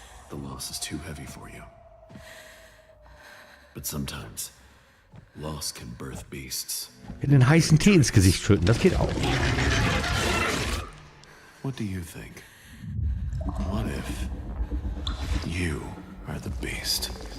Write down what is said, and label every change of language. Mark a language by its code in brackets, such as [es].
[en] The loss is too heavy for you. But sometimes, loss can birth beasts. [de] In den heißen Tee ins Gesicht schütten, das geht auch. [en] What do you think? What if you are the beast?